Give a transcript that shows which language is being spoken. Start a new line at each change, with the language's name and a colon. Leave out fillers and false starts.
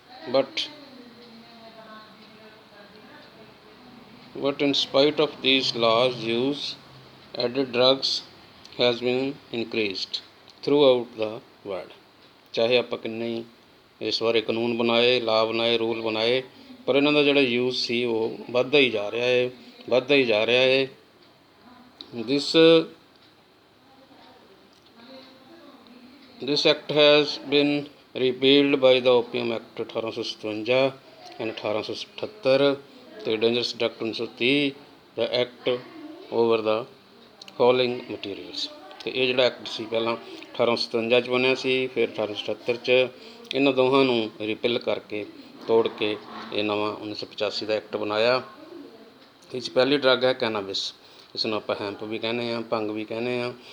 English: but in spite of these laws, use added drugs has been increased throughout the world।
Punjabi: ਚਾਹੇ ਆਪਾਂ ਕਿੰਨੇ ਹੀ ਇਸ ਬਾਰੇ ਕਾਨੂੰਨ ਬਣਾਏ, ਲਾ ਬਣਾਏ, ਰੂਲ ਬਣਾਏ, ਪਰ ਇਹਨਾਂ ਦਾ ਜਿਹੜਾ ਯੂਜ਼ ਸੀ ਉਹ ਵੱਧਦਾ ਹੀ ਜਾ ਰਿਹਾ ਹੈ, ਵੱਧਦਾ ਹੀ ਜਾ ਰਿਹਾ ਹੈ।
English: This act has been repealed by the Opium Act 1857 and 1878 ਅਤੇ dangerous drug 1930 the Act over the following materials.
Punjabi: ਅਤੇ ਇਹ ਜਿਹੜਾ ਐਕਟ ਸੀ ਪਹਿਲਾਂ 1857 'ਚ ਬਣਿਆ ਸੀ, ਫਿਰ 1878 'ਚ। ਇਹਨਾਂ ਦੋਹਾਂ ਨੂੰ ਰਿਪਿਲ ਕਰਕੇ, ਤੋੜ ਕੇ ਇਹ ਨਵਾਂ 1985 ਦਾ ਐਕਟ ਬਣਾਇਆ। ਇਹ 'ਚ ਪਹਿਲੀ ਡਰੱਗ ਹੈ ਕੈਨਾਬਿਸ। ਇਸ ਨੂੰ ਆਪਾਂ ਹੈਂਪ ਵੀ ਕਹਿੰਦੇ ਹਾਂ, ਭੰਗ ਵੀ ਕਹਿੰਦੇ ਹਾਂ।